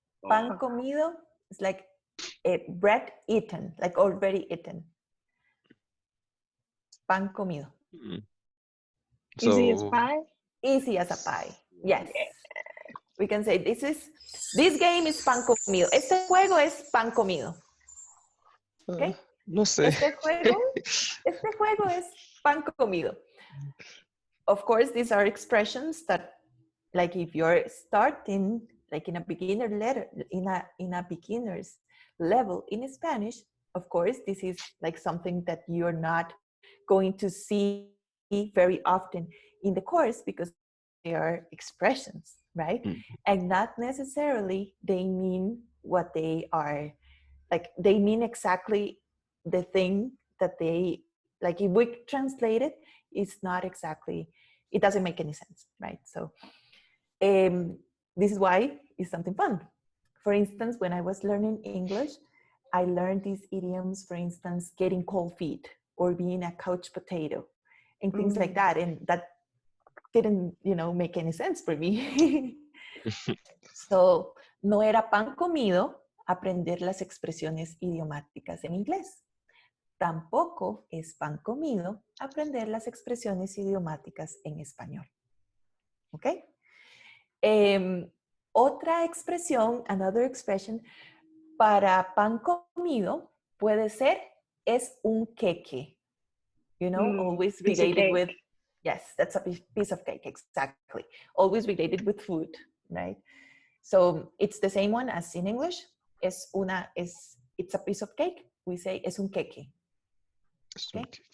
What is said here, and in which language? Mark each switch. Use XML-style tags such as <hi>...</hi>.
<en>Pan comido is like bread eaten, like already eaten.</en> <es>Pan comido.</es> <en>So, easy as pie? Easy as a pie. Yes. We can say this game is pan comido.</en> <es>Este juego es pan comido.</es> <en>Okay?</en> <es>No sé. Este juego es pan comido.</es> <en>Of course, these are expressions that, like, if you're starting, like in a beginner letter, in a beginner's level in Spanish, of course, this is like something that you're not going to see very often in the course because they are expressions, right? And not necessarily they mean what they are, like they mean exactly the thing that they, like if we translate it, it's not exactly, it doesn't make any sense, right? So this is why it's something fun. For instance, when I was learning English, I learned these idioms, for instance, getting cold feet or being a couch potato and things like that. And that didn't, make any sense for me.</en> <es>So, no era pan comido aprender las expresiones idiomáticas en inglés. Tampoco es pan comido aprender las expresiones idiomáticas en español. ¿Ok? Otra expresión,</es> <en>another expression,</en> <es>para pan comido puede ser es un queque.</es> <en>Always related with, yes, that's a piece of cake, exactly. Always related with food, right? So it's the same one as in English. It's a piece of cake. We say</en> <es>es un queque.</es> <en>Okay?</en>